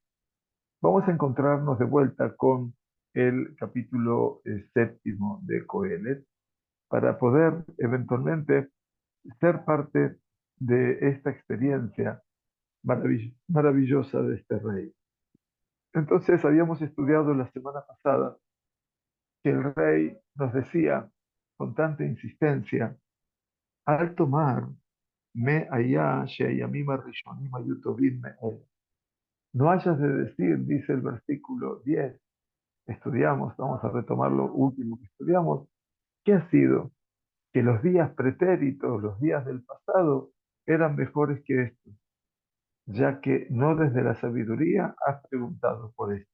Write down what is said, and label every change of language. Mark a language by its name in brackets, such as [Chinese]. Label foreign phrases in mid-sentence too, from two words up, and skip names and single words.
[Spanish] Vamos a encontrarnos de vuelta con el capítulo séptimo de Coelet para poder eventualmente ser parte de esta experiencia maravillosa de este rey. Entonces, habíamos estudiado la semana pasada que el rey nos decía con tanta insistencia: [Hebrew] אל תאמר מה היה שהימים הראשונים היו טובים מאלה. [Spanish] No hayas de decir, dice el versículo 10, estudiamos, vamos a retomar lo último que estudiamos, que ha sido que los días pretéritos, los días del pasado, eran mejores que estos, ya que no desde la sabiduría has preguntado por esto.